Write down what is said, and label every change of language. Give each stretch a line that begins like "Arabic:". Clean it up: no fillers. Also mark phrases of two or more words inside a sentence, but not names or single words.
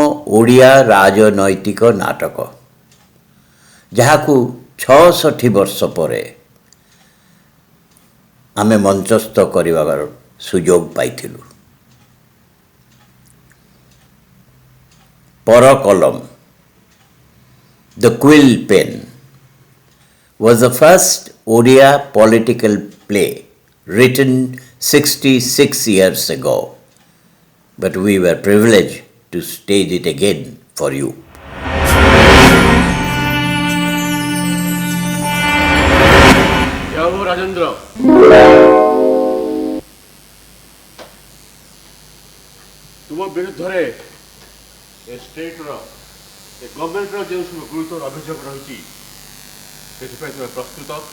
Odia: ଓଡ଼ିଆ ରାଜନୈତିକ ନାଟକ, ଯାହାକୁ 66 ବର୍ଷ ପରେ ଆମେ ମଞ୍ଚସ୍ଥ କରିବାର ସୁଯୋଗ ପାଇଥିଲୁ। ପରକଲମ,
English: The Quill Pen, was the first Odia political play written 66 years ago, but we were privileged to stage it again for you.
Odia: ଯାଉ ରାଜେନ୍ଦ୍ର, ତୁମ ବିରୁଦ୍ଧରେ ଏ ଷ୍ଟେଟ୍ର ଏ ଗଭର୍ଣ୍ଣମେଣ୍ଟର ଯେଉଁ ସବୁ ଗୁରୁତର ଅଭିଯୋଗ ରହିଛି ସେଥିପାଇଁ ତୁମେ ପ୍ରସ୍ତୁତ?